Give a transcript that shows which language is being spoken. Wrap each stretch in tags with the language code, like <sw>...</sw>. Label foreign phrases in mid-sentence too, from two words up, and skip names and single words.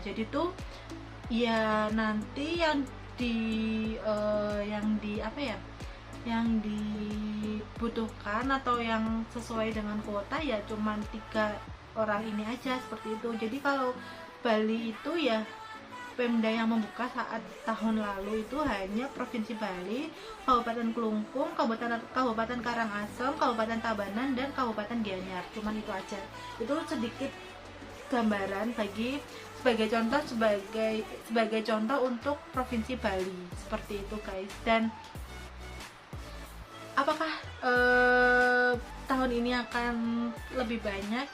<id>Jadi tuh ya nanti yang dibutuhkan atau yang sesuai dengan kuota ya cuman 3 orang ini aja, seperti itu. Jadi kalau Bali itu ya Pemda yang membuka saat tahun lalu itu hanya Provinsi Bali, Kabupaten Kelungkung, Kabupaten Karangasem, Kabupaten Tabanan, dan Kabupaten Gianyar. Cuman itu aja. Itu sedikit gambaran sebagai contoh untuk Provinsi Bali, seperti itu guys. Dan apakah tahun ini akan lebih banyak?</id>